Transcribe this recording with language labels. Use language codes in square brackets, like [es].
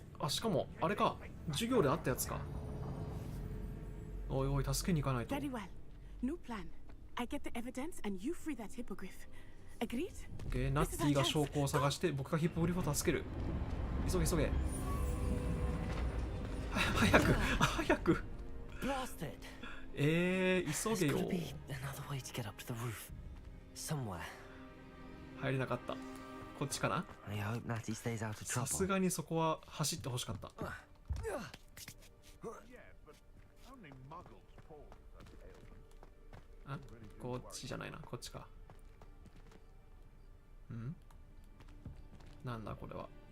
[ja] あ、しかもあれか、授業であったやつか。おいおい、助けに行かないと。 [en] Very well. New plan. I get the evidence and you free that hippogriff. Agreed? [ja] OK、ナッティが証拠を探して僕がヒッポグリフを助ける。急げ急げ。早く早く。 [en] Blasted. [ja] 急げよ。 [en] There's gotta be another way to get up to the roof. Somewhere. [ja] 入れなかった。こっちかな。 [en] I hope Natty stays out of [ja] さす [en] trouble. [ja] がにそこは走ってほしかった。あ、こっちじゃないな、こっちか。ん？なんだこれは。